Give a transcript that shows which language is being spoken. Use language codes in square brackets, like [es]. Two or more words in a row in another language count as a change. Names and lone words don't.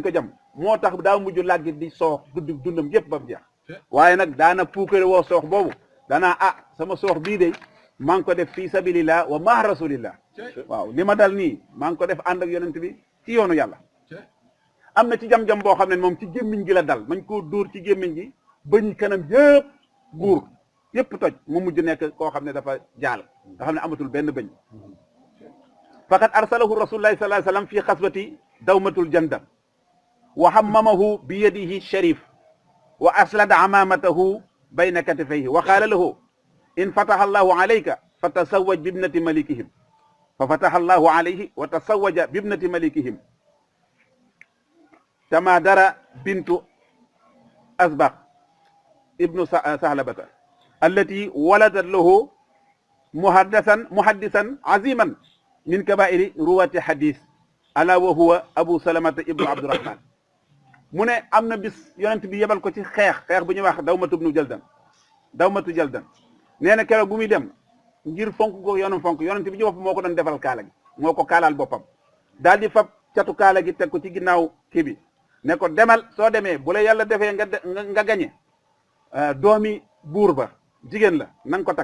[wo] ko jam moo tax daa mujj làggi di soox dundam yépp ba mu jeex waaye nag daana puukare woo soox boobu danaa sama soox bii de maa ngi ko def [ar] في سبيل الله وما رسول الله [wo] waaw li ma dal nii maa ngi ko def ànd ak yonent bi ci yoonu yàlla am na ci jam-jam boo xam ne moom ci gémmiñ gi la dal mañ koo dóor ci gémmiñ gi bëñ kanam yëpp buur yëpp toj mu mujj nekk koo xam ne dafa jaal nga xam ne amatul benn bëñ [ar] فقد أرسله رسول الله صلى الله عليه وسلم في غزوة دومة الجندل وعممه بيده الشريف وأسدل عمامته بين كتفيه وقال له إن فتح الله عليك فتزوج ببنت ملكهم ففتح الله عليه وتزوج ببنت ملكهم تماضر بنت الأصبغ بن ثعلبة التي ولدت له محدثا عظيما من كبار رواة الحديث ألا وهو أبو [wo] salamata ibnu abdurrahman mu ne am na bis yonent bi yebal ko ci xeex bu ñuy wax dawmatu jaldan nee na keroog bu muy dem ngir fonk ko yoonam fonk yonent bi ci bopp moo ko doon defal kaala gi moo ko kaalaal boppam daal di fab catu kaala gi teg ko ci ginnaaw kii bi ne ko demal soo demee bu la yàlla defee nga gañe doomi buur ba jigéen la na nga ko